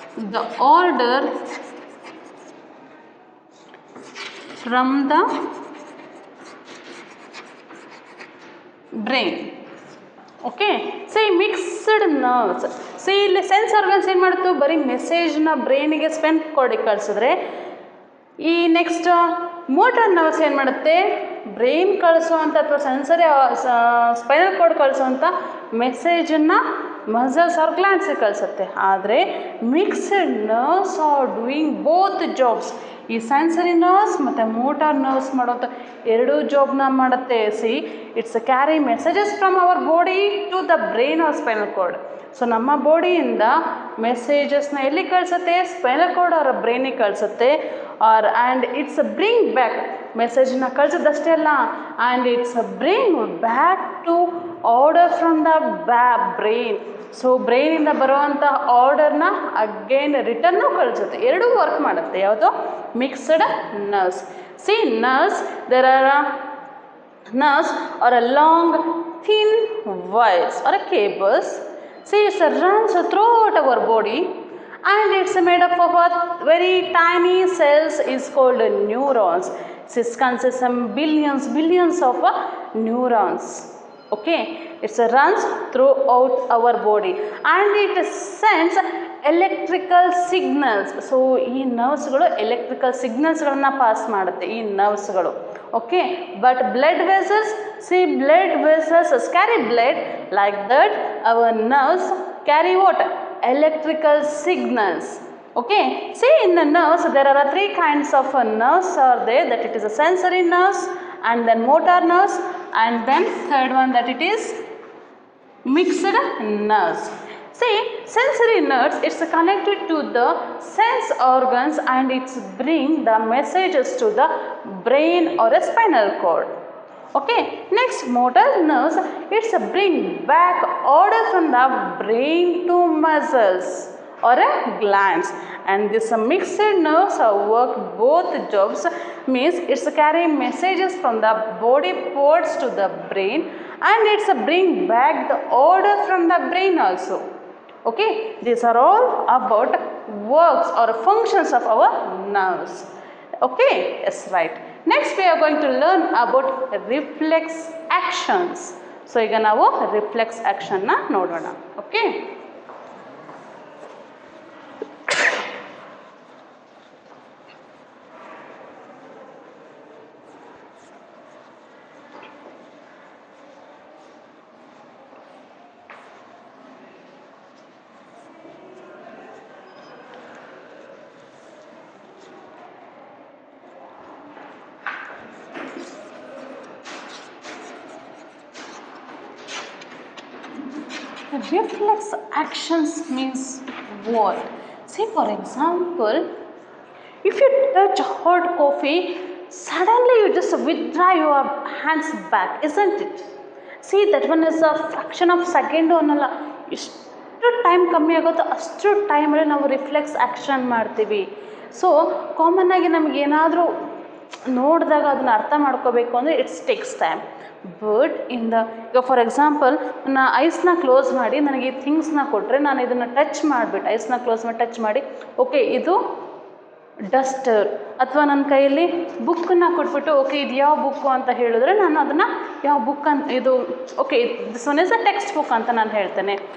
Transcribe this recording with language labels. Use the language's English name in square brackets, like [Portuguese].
[English] the order from the brain. Okay, see, mixed nerves. [Kannada] See, ಇಲ್ಲಿ sense organs ಏನು ಮಾಡ್ತು, ಬರೀ ಮೆಸೇಜ್ನ ಬ್ರೈನಿಗೆ ಸ್ಪೈನಲ್ ಕಾರ್ಡಿಗೆ ಕಳಿಸಿದ್ರೆ, ಈ ನೆಕ್ಸ್ಟ್ ಮೋಟಾರ್ ನರ್ವ್ಸ್ ಏನು ಮಾಡುತ್ತೆ, ಬ್ರೈನ್ ಕಳಿಸುವಂಥ ಅಥವಾ sensory spinal cord ಕಳಿಸುವಂಥ ಮೆಸೇಜನ್ನು muscles R ಗ್ಲ್ಯಾಂಡ್ಸಿಗೆ ಕಳಿಸುತ್ತೆ. ಆದರೆ [English] Mixed nerves are doing both jobs. [Kannada] ಈ ಸೆನ್ಸರಿ ನರ್ವ್ಸ್ ಮತ್ತು ಮೋಟಾರ್ ನರ್ವ್ಸ್ ಮಾಡೋಂಥ ಎರಡೂ ಜಾಬ್ನ ಮಾಡುತ್ತೆ. [English] See it's carry messages from our body to the brain or spinal cord. [Kannada] So ನಮ್ಮ ಬಾಡಿಯಿಂದ ಮೆಸೇಜಸ್ನ ಎಲ್ಲಿ ಕಳಿಸುತ್ತೆ? ಸ್ಪೈನಲ್ ಕಾರ್ಡ್ ಅವರ ಬ್ರೈನಿಗೆ ಕಳಿಸುತ್ತೆ. [English] and it's bring back [Kannada] ಮೆಸೇಜನ್ನ ಕಳಿಸೋದಷ್ಟೇ ಅಲ್ಲ, [English] And it's bring back to order from the brain. [Kannada] So ಬ್ರೈನಿಂದ ಬರುವಂಥ ಆರ್ಡರ್ನ again return ಕಳಿಸುತ್ತೆ. ಎರಡೂ work ಮಾಡುತ್ತೆ. ಯಾವುದು? Mixed nerves. [English] See nerves, there are nerves or a long thin wires or a cables. See, it runs throughout our body and it's made up of a very tiny cells is called neurons. It consists of billions of neurons. Okay, it runs throughout our body and it sends electrical signals. [Kannada] So ಈ ನರ್ವ್ಸ್ಗಳು electrical ಸಿಗ್ನಲ್ಸ್ಗಳನ್ನ pass ಮಾಡುತ್ತೆ ಈ ನರ್ವ್ಸ್ಗಳು. [English] Okay, but blood vessels, see blood vessels carry blood like that our nerves carry what? Electrical signals. Okay, see in the nerves there are three kinds of nerves are there, that it is a sensory nerves and then motor nerves and then third one that it is mixed nerves. See, sensory nerves, it's connected to the sense organs and it's bring the messages to the brain or a spinal cord. Okay, next motor nerves, it's bring back order from the brain to muscles or a glands, and this mixed nerves work both jobs, means it's carry messages from the body parts to the brain and it's bring back the order from the brain also. Okay, these are all about works or functions of our nerves. Okay, yes, right. Next we are going to learn about reflex actions. [Kannada] So ಈಗ ನಾವು reflex action ನ ನೋಡೋಣ. [English] Okay, reflex actions means what? Say for example, if you touch hot coffee, suddenly you just withdraw your hands back, isn't it? See, that one is a fraction of second [Kannada] ಅನ್ನಲ್ಲ, ಎಷ್ಟು time ಕಮ್ಮಿ ಆಗುತ್ತೋ ಅಷ್ಟು ಟೈಮಲ್ಲಿ ನಾವು reflex action ಮಾಡ್ತೀವಿ. So common ಆಗಿ ನಮ್ಗೆ ಏನಾದರೂ ನೋಡಿದಾಗ ಅದನ್ನು ಅರ್ಥ ಮಾಡ್ಕೋಬೇಕು ಅಂದರೆ [English] It's takes time. [Kannada] ಬಟ್ ಈಗ ಫಾರ್ ಎಕ್ಸಾಂಪಲ್ ನಾನು ಐಸ್ನ ಕ್ಲೋಸ್ ಮಾಡಿ ನನಗೆ ಈ ಥಿಂಗ್ಸ್ನ ಕೊಟ್ಟರೆ ನಾನು ಇದನ್ನು ಟಚ್ ಮಾಡಿಬಿಟ್ಟು ಐಸ್ನ ಕ್ಲೋಸ್ ಮಾಡಿ ಟಚ್ ಮಾಡಿ ಓಕೆ ಇದು ಡಸ್ಟರ್, ಅಥವಾ ನನ್ನ ಕೈಯಲ್ಲಿ ಬುಕ್ಕನ್ನು ಕೊಟ್ಬಿಟ್ಟು ಓಕೆ ಇದು ಯಾವ ಬುಕ್ಕು ಅಂತ ಹೇಳಿದ್ರೆ ನಾನು ಅದನ್ನು ಯಾವ ಬುಕ್ ಅಂತ ಇದು okay [English] this one is a textbook [Kannada] ಅಂತ ನಾನು ಹೇಳ್ತೇನೆ.